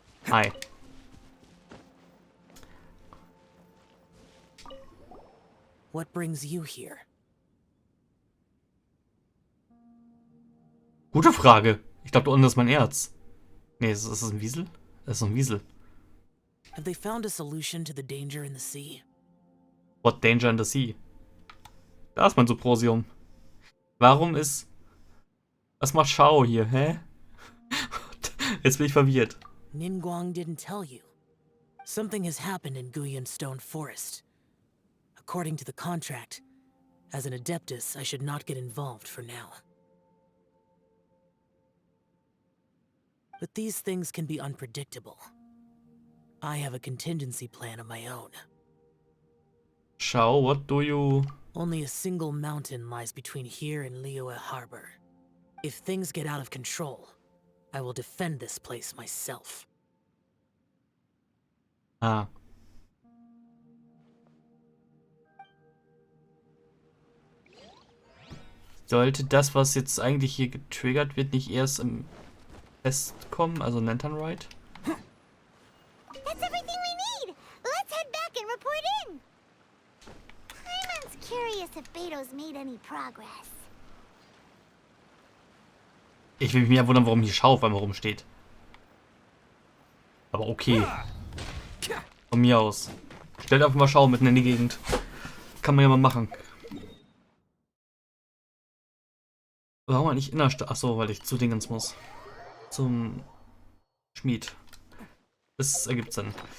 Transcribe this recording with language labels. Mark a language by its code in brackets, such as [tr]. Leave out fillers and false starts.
[en] Hi. What brings you here? [de] Gute Frage. Ich glaube, da unten ist mein Erz. Nee, ist das ein Wiesel? Das ist ein Wiesel. [en] Have they found a solution to the danger in the sea? What danger in the sea? [de] Da ist mein Symposium. Warum ist... Was macht Shao hier, hä? Jetzt bin ich verwirrt. [en] Ningguang didn't tell you. Something has happened in Guyan Stone Forest. According to the contract, as an Adeptus, I should not get involved for now. But these things can be unpredictable. I have a contingency plan of my own. Shao, what do you... Only a single mountain lies between here and Liyue Harbor. If things get out of control, I will defend this place myself. Ah. [de] Sollte das, was jetzt eigentlich hier getriggert wird, nicht erst im Fest kommen, also Lantern Ride? [en] That's everything we need! Let's head back and report in! Paimon's curious if Beto's made any progress. [de] Ich will mich mehr wundern, warum hier Schau auf einmal rumsteht. Aber okay. Von mir aus. Stellt einfach mal Schau mitten in die Gegend. Kann man ja mal machen. Warum eigentlich Innerstadt? Achso, weil ich zu Dingens muss. Zum Schmied. Das ergibt Sinn.